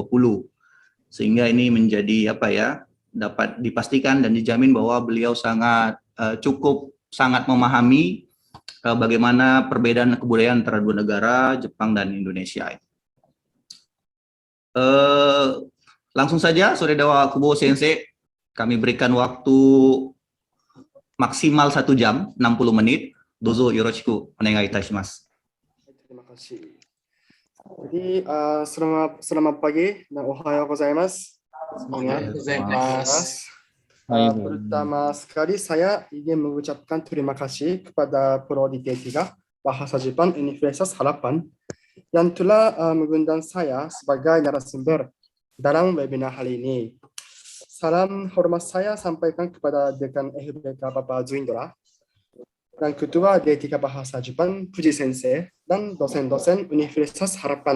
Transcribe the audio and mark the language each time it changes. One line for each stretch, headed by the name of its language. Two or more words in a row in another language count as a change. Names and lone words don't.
Indonesian: Sehingga ini menjadi dapat dipastikan dan dijamin bahwa beliau sangat memahami bagaimana perbedaan kebudayaan antara dua negara, Jepang dan Indonesia. Langsung saja,
Japanese: それではKubo先生,
Indonesian: kami berikan waktu maksimal 1 jam 60 menit.
Japanese: どうぞよろしくお願いいたします.
Indonesian: Terima kasih. Jadi selamat pagi dan
Japanese: おはようございます.
Indonesian: Pertama sekali saya ingin mengucapkan terima kasih kepada Prodi D3 Bahasa Jepang Universitas Harapan yang telah mengundang saya sebagai narasumber dalam webinar hari ini. Salam hormat saya sampaikan kepada Dekan FBK Bapak Zuindra dan Ketua D3 Bahasa Jepang Fuji Sensei dan dosen-dosen Universitas Harapan.